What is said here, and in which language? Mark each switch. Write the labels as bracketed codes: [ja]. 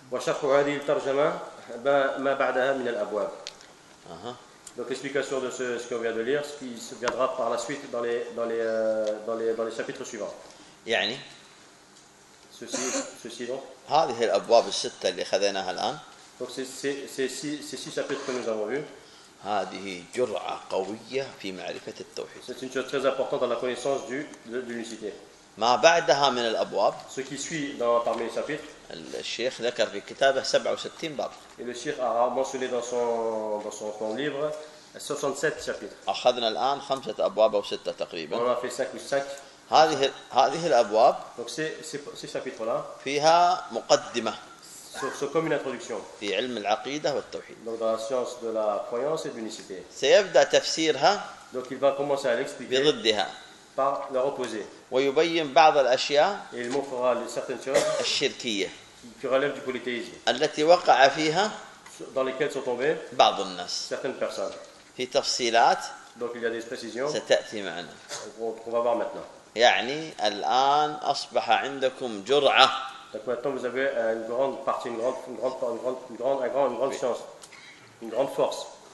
[ar] وشرح هذه الترجمه ما بعدها من الابواب [fr] Donc explication de ce qu'on vient de lire ce qui se viendra par la suite dans les chapitres suivants [ar] يعني [fr] ceci donc [ar] هذه الابواب السته اللي خذيناها الان [fr] Donc ces six chapitres que nous avons vus [ar] هذه جرعة قوية في معرفة التوحيد. [fr] C'est une chose très importante dans la connaissance de l'unicité. [ar] ما بعدها من الأبواب. [fr] Ce qui suit dans parmi les chapitres. [ar] الشيخ ذكر في كتابه 67 باب. [fr] Et le Sheikh a mentionné dans son livre 67 chapitres. [ar] أخذنا الآن خمسة أبواب أو ستة تقريبا. [fr] On a fait 5 ou 6. [ar] هذه الأبواب. [fr] Donc ces chapitres-là. [ar] فيها مقدمة. [fr] Sur comme une introduction. [ar] في علم العقيدة والتوحيد. [fr] Donc dans la science de la croyance et de l'unicité. [ar] سيبدأ تفسيرها. [fr] Donc il va commencer à l'expliquer. [ar] بضدها. [fr] Par leur opposé. [ar] ويبين بعض الأشياء. [fr] Et il montrera certaines choses. [ar] الشركية. [fr] Qui relèvent du polythéisme. [ar] التي وقع فيها. [fr] Dans lesquelles sont tombées. [ar] بعض الناس. [fr] Certaines personnes. [ar] في تفصيلات. [fr] Donc il y a des précisions. [ar] ستأتي معنا. [fr] On va voir maintenant. [ar] يعني الآن أصبح عندكم جرعة. [fr] Donc maintenant vous avez une grande partie, une grande chance, une grande force.